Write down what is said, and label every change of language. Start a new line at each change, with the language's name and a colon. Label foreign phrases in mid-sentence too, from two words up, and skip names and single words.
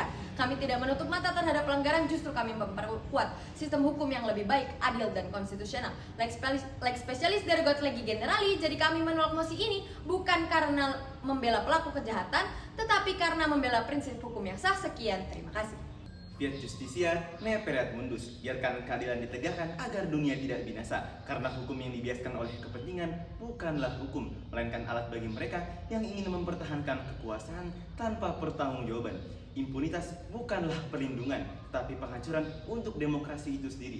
Indonesian: Kami tidak menutup mata terhadap pelanggaran, justru kami memperkuat sistem hukum yang lebih baik, adil, dan konstitusional.
Latin: Lex specialis dari God Legi Generali,
Indonesian: jadi kami menolak mosi ini bukan karena membela pelaku kejahatan, tetapi karena membela prinsip hukum yang sah. Sekian, terima kasih.
Latin: Fiat Justitia, ne pereat mundus.
Indonesian: Biarkan keadilan ditegakkan agar dunia tidak binasa. Karena hukum yang dibiaskan oleh kepentingan bukanlah hukum, melainkan alat bagi mereka yang ingin mempertahankan kekuasaan tanpa pertanggungjawaban. Impunitas bukanlah perlindungan, tapi penghancuran untuk demokrasi itu sendiri.